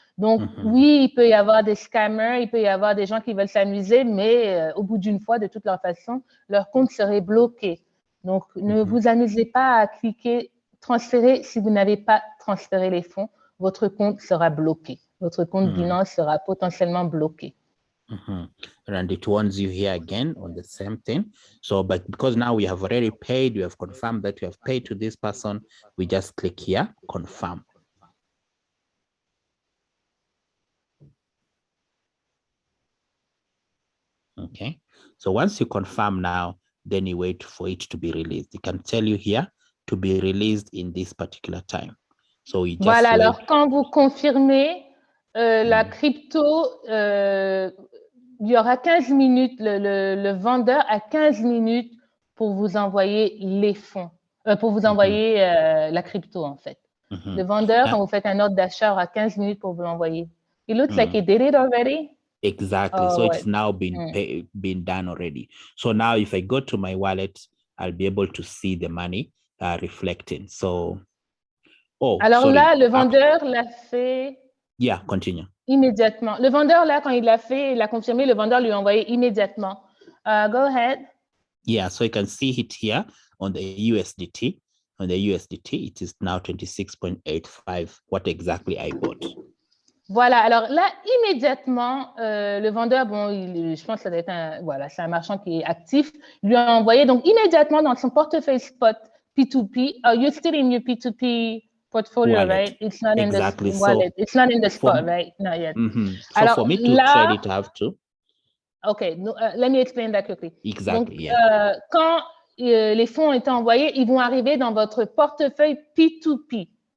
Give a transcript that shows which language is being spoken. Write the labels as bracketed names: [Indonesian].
[French] Donc oui, il peut y avoir des scammers, il peut y avoir des gens qui veulent s'amuser, mais au bout d'une fois, de toute leur façon, leur compte serait bloqué. Donc ne vous amusez pas à cliquer transférer si vous n'avez pas transféré les fonds, votre compte sera bloqué. Votre compte Binance sera potentiellement bloqué. [English] And it warns you here again on the same thing. So, but because now we have already paid, you have confirmed that you have paid to this person, we just click here, confirm. Okay, so once you confirm now, then you wait for it to be released. It can tell you here to be released in this particular time. So you just [French] voilà, alors quand vous confirmez la crypto, il y aura 15 minutes, le vendeur a 15 minutes pour vous envoyer les fonds, pour vous envoyer la crypto en fait. Le vendeur, quand vous faites un ordre d'achat, aura 15 minutes pour vous l'envoyer. [English] It looks like he did it already. Exactly. So it's now been done already. So now if I go to my wallet, I'll be able to see the money reflecting. So, [French] alors sorry. Là, le vendeur l'a fait. [English] Yeah, continue. [French] Immédiatement. Le vendeur, là, quand il l'a fait, il a confirmé, le vendeur lui a envoyé immédiatement. [English] Go ahead. Yeah, so you can see it here on the USDT. On the USDT, it is now 26.85, what exactly I bought. [French] Voilà, alors là, immédiatement, le vendeur, bon, je pense que ça doit être voilà, c'est un marchand qui est actif, lui a envoyé, donc immédiatement dans son portefeuille spot P2P, [English] you're still in your P2P portfolio, wallet. Right? It's not exactly. in the wallet. It's not in the spot, right? Not yet. So alors, for me to trade it, I have to. Okay, no, let me explain that quickly. Exactly, [French] donc, [English] yeah. [French] Quand les fonds ont été envoyés, ils vont arriver dans votre portefeuille P2P.